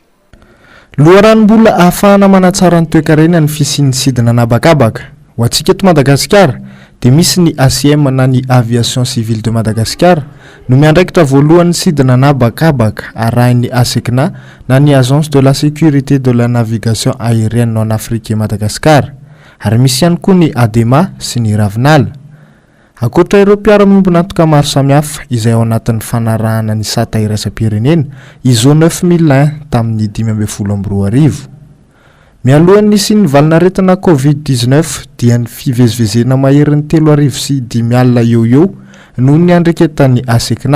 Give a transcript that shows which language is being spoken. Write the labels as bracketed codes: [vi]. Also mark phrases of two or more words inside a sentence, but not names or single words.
[mg] Loharanom-bola ahafahana manatsara ny toe-karena ny fisian'ny sidina nabakabaka ho antsika eto Madagasikara dia misy ny ACM na ny Aviation Civile de Madagascar no miandraikitra voalohany sidina nabakabaka arahin'ny ASECNA na ny Agence de la Sécurité de la Navigation Aérienne en Afrique et Madagascar ary misy ihany koa ny ADEMA sy ny Ravinala. Ankoatra ireo mpiara-miombona antoka maro samihafa izay ao anatin'ny fanarahana ny sata iraisam-pirenena ISO 9001 tamin'ny 2012. Mialohan'ny sy ny valinaretina COVID-19 dia ny fivezivezena maherin'ny 3 sy 5 alina eo noho ny andreketan'ny ASECNA.